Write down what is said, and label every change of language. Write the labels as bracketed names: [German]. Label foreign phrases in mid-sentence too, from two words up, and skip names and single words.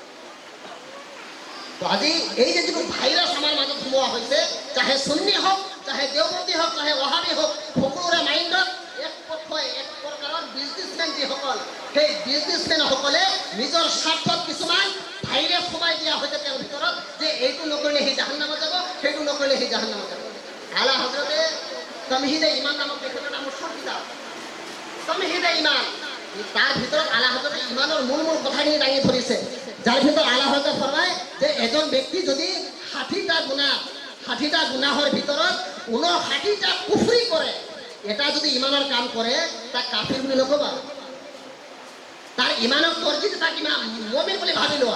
[Assamese] তো আজি এই যে যিটো ভাইৰাছ আমাৰ মাজত সোমোৱা হৈছে, চাহে সুন্নি হওক, চাহে দেওবন্দী হওক, চাহে ওহাবী হওক, সকলোৰে মাইণ্ডত এক পক্ষই, এক প্ৰকাৰৰ বিজনেছমেন যিসকল, সেই বিজনেছমেনসকলে নিজৰ স্বাৰ্থত কিছুমান ভাইৰাছ সোমাই দিয়া হৈছে তেওঁৰ ভিতৰত যে এইটো নকৰিলে সি জাহান্নামত যাব, সেইটো নকৰিলে সি জাহান্নামত যাব। আলা হযৰতে তামহিদে ঈমান নামক এটা মশহুৰ কিতাব, তামহিদে ঈমান, তাৰ ভিতৰত আলা হযৰতে ঈমানৰ মূল কথাখিনি দাঙি ধৰিছে। যাৰ ভিতৰত আলা হযৰতে ফৰমায় যে এজন ব্যক্তি যদি ৬০টা গুনাহৰ ভিতৰত ৫৯টা কুফৰি কৰে, এটা যদি ঈমানৰ কাম কৰে, তাক কাফিৰ বুলি নকবা। তাৰ ঈমানক তৰ্জিত তাক মুমিন বুলি ভাবি লোৱা।